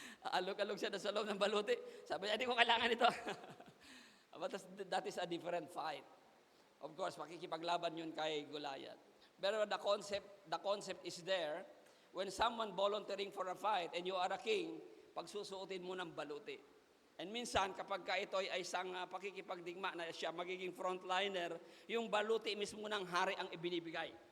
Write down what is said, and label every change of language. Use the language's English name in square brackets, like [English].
[Filipino] Aalog-alog siya doon sa loob ng baluti. Sabi niya, hindi ko kailangan ito. [English] But that is a different fight. Of course, [Filipino] makikipaglaban yun kay Goliath. [English] Pero the concept is there. When someone volunteering for a fight and you are a king, [Filipino] pagsusuotin mo ng baluti. And minsan, kapag ito ay isang pakikipagdigma na siya magiging frontliner, yung baluti mismo ng hari ang ibinibigay.